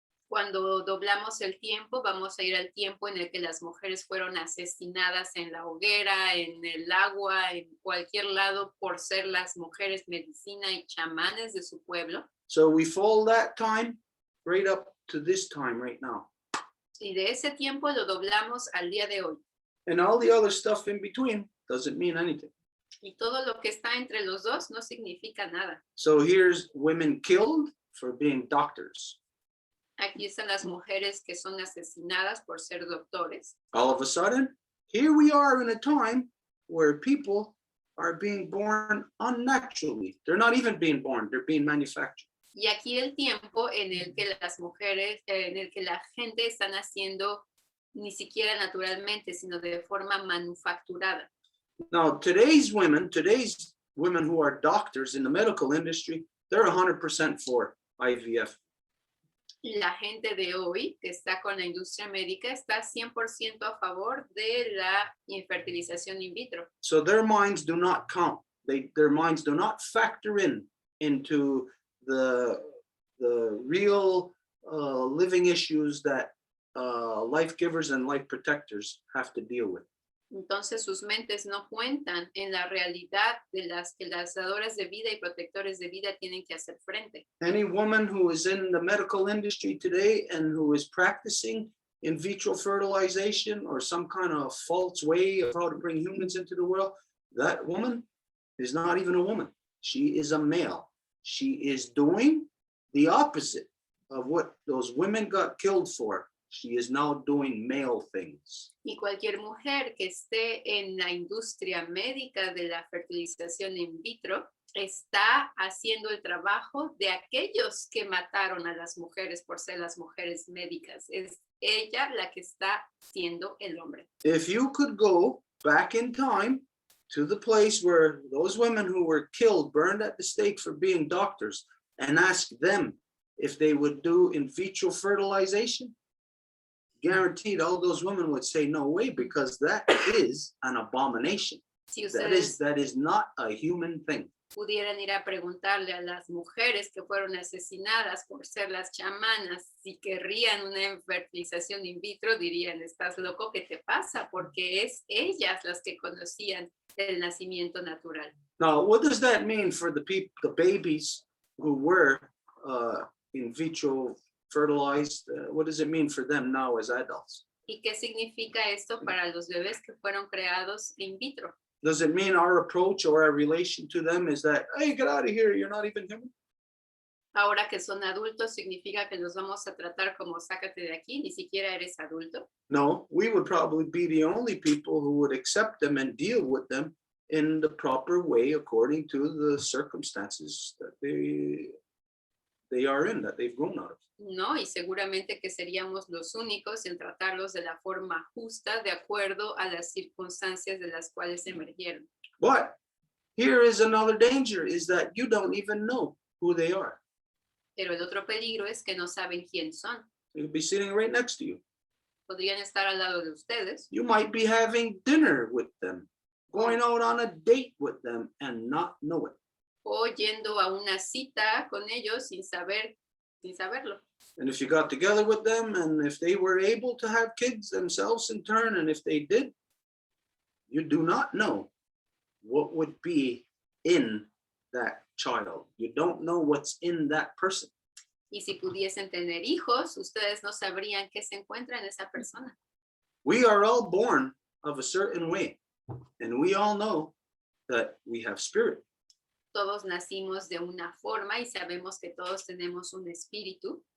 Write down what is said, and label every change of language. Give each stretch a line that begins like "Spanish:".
Spanish: Cuando doblamos el tiempo, vamos a ir al tiempo en el que las mujeres fueron asesinadas en la hoguera, en el agua, en cualquier lado por ser las mujeres medicina y chamanes de su pueblo.
English: So we fold that time right up to this time right now.
Spanish: Y de ese tiempo lo doblamos al día de hoy.
English: And all the other stuff in between doesn't mean anything.
Spanish: Y todo lo que está entre los dos no significa nada.
English: So here's women killed for being doctors.
Spanish: Aquí están las mujeres que son asesinadas por ser doctores.
English: All of a sudden, here we are in a time where people are being born unnaturally. They're not even being born, they're being manufactured.
Spanish: Y aquí el tiempo en el que las mujeres, en el que la gente está naciendo ni siquiera naturalmente, sino de forma manufacturada.
English: Now, today's women who are doctors in the medical industry, they're 100% for IVF.
Spanish: La gente de hoy que está con la industria médica está 100% a favor de la fertilización in vitro.
English: So their minds do not count. Their minds do not factor into the real living issues that life givers and life protectors have to deal with.
Spanish: Entonces sus mentes no cuentan en la realidad de las que las dadoras de vida y protectores de vida tienen que hacer frente.
English: Any woman who is in the medical industry today and who is practicing in vitro fertilization or some kind of false way of how to bring humans into the world, that woman is not even a woman. She is a male. She is doing the opposite of what those women got killed for. She is now doing male things.
Spanish: Y cualquier mujer que esté en la industria médica de la fertilización in vitro está haciendo el trabajo de aquellos que mataron a las mujeres por ser las mujeres médicas. Es ella la que está siendo el hombre.
English: If you could go back in time to the place where those women who were killed, burned at the stake for being doctors, and ask them if they would do in vitro fertilization, guaranteed all those women would say no way, because that is an abomination.
Spanish: Si
English: That
Spanish: ustedes
English: is not a human thing.
Spanish: pudieran ir a preguntarle a las mujeres que fueron asesinadas por ser las chamanas si querrían una fertilización in vitro, dirían, ¿estás loco? ¿Qué te pasa? Porque es ellas las que conocían el nacimiento natural.
English: Now, what does that mean for the babies who were in vitro fertilized? What does it mean for them now as adults?
Spanish: ¿Y qué significa esto para los bebés que fueron creados in vitro?
English: Does it mean our approach or our relation to them is that, hey, get out of here, you're not even human?
Spanish: Ahora que son adultos, ¿significa que los vamos a tratar como sácate de aquí? Ni siquiera eres adulto.
English: No, we would probably be the only people who would accept them and deal with them in the proper way according to the circumstances that they are in, that they've grown out of.
Spanish: No, y seguramente que seríamos los únicos en tratarlos de la forma justa, de acuerdo a las circunstancias de las cuales emergieron.
English: But here is another danger, is that you don't even know who they are.
Spanish: Pero el otro peligro es que no saben quién son.
English: They could be sitting right next to you.
Spanish: Podrían estar al lado de ustedes.
English: You might be having dinner with them, going out on a date with them and not know it.
Spanish: O yendo a una cita con ellos sin saberlo.
English: And if you got together with them and if they were able to have kids themselves in turn, and if they did, you do not know what would be in that child. You don't know what's in that person.
Spanish: Y si pudiesen tener hijos, ustedes no sabrían qué se encuentra en esa persona.
English: We are all born of a certain way, and we all know that we have spirit.
Spanish: Todos nacimos de una forma y sabemos que todos tenemos un espíritu.